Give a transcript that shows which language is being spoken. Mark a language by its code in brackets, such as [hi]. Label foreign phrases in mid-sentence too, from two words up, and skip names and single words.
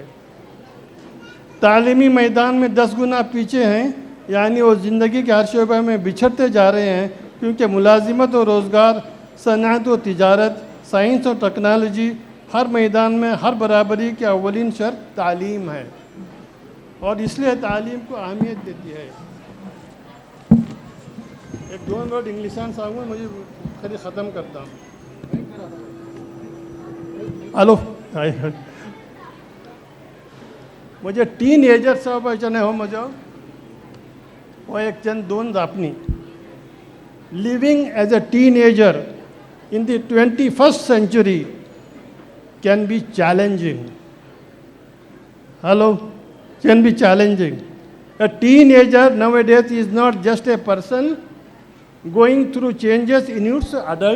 [ur] تعلیمی میدان میں 10 گنا پیچھے ہیں، یعنی وہ زندگی کے ہر شعبے میں بچھڑتے جا رہے ہیں، کیونکہ ملازمت اور روزگار، صنعت اور تجارت، سائنس اور ٹیکنالوجی، ہر میدان میں ہر برابری کی اولین شرط تعلیم ہے اور اس لیے تعلیم کو اہمیت دیتی ہے. [kok] एक 2 वर्ड इंग्लिशान सांगू मुझे खरी [ur] ختم کرتا ہوں. [kok] हॅलो म्हणजे टीनएजर जावपाचें हो म्हजो हो एक चंद 2 जापणी. [en] living as a teenager in the 21st century can be challenging. Hello? Can be challenging. A teenager nowadays is not just a person going through changes in its adult.